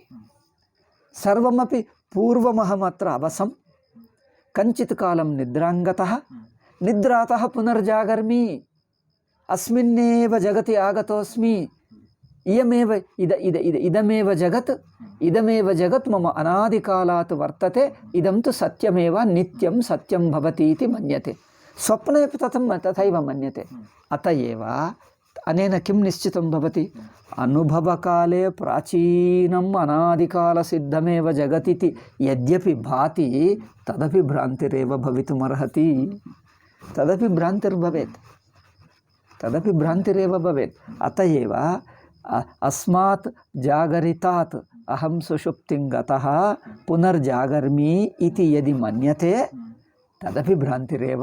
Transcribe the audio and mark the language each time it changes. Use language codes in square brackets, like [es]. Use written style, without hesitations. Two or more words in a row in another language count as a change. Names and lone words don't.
[sa] సర్వమపి పూర్వమహమత్ర అవసం, కంచిత్ కాలం నిద్రాంగతః, నిద్రాతః పునర్జాగర్మి, అస్మిన్నేవ జగతి ఆగతోస్మి, ఇయమేవ ఇదమేవ జగత్ మమ అనాదికాలాత్ వర్తతే, ఇదం తు సత్యమేవ నిత్యం సత్యం భవతి ఇది మన్యతే. స్వప్నే తథైవ మన్యతే. అత ఏవ అనేన కిం నిశ్చితం భవతి? అనుభవకాలే ప్రాచీనం అనాదికాల సిద్ధమేవ జగతితి యద్యపి భాతి, తదపి భ్రాంతిరేవ భవితుమర్హతి. తదపి భ్రాంతిరేవ భవేత్. అత ఏవ అస్మాత్ జాగరితాత్ అహం సుషుప్తిం గతః పునర్జాగర్మి ఇతి యది మన్యతే, తదపి భ్రాంతిరేవ.